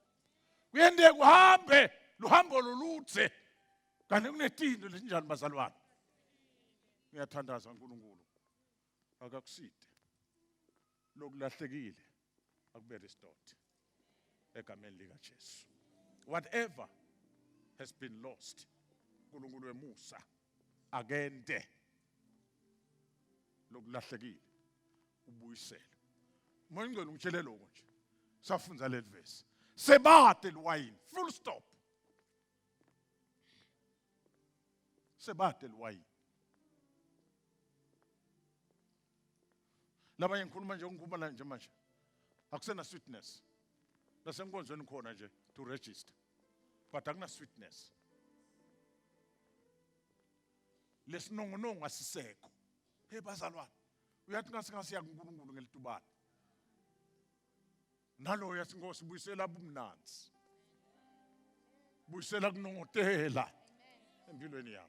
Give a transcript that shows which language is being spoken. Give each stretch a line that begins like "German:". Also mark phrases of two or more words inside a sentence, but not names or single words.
Swati: Kuyende kuhambe luhambo loludze. Kanti kunetinto letinjani bazalwane. Ngiyathandaza uNkulunkulu. Akakuside. Lokulahlekile akube restored. Egameni lika Jesu.
English: Whatever has been lost,
Swati: uNkulunkulu wemusa agende lokulahlekile ubuyisele. Moya ngcwele ngitshele lokho nje. Safunza le verse. Sebade liwayini.
English: Full stop.
Swati: Sebade liwayini. Laba ngikhuluma nje ngikhuluma nje manje. Akusena sweetness. Nasenkonzweni khona nje
English: to register.
Swati: But akuna sweetness. Lesinongonongo asisekho. Hey bazalwane. Uyathi ngasingasiya kuNkulunkulu ngelitubani. Nalo yathi Nkosi buyisela ubumnanzi. Buyisela kunongotela empilweni yami.